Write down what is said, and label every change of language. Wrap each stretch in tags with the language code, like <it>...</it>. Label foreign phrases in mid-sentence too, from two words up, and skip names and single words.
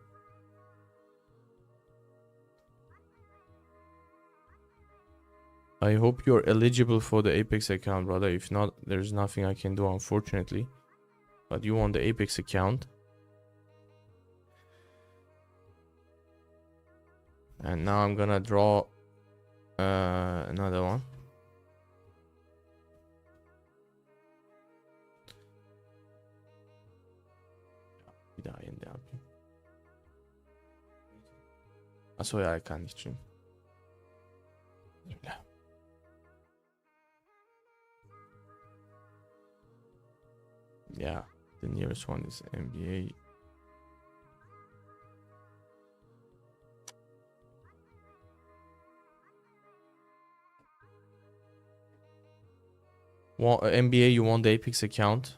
<en>I hope you're eligible for the Apex account, brother. If not, there's nothing I can do, unfortunately. But you want the Apex account. And now I'm gonna draw another one.</en> <tr>Bir daha yeniden yapayım.</tr> <de>Achso, ja, kann nicht streamen.</de> <en>Yeah, the nearest one is NBA. Well, NBA, you want the Apex account.</en>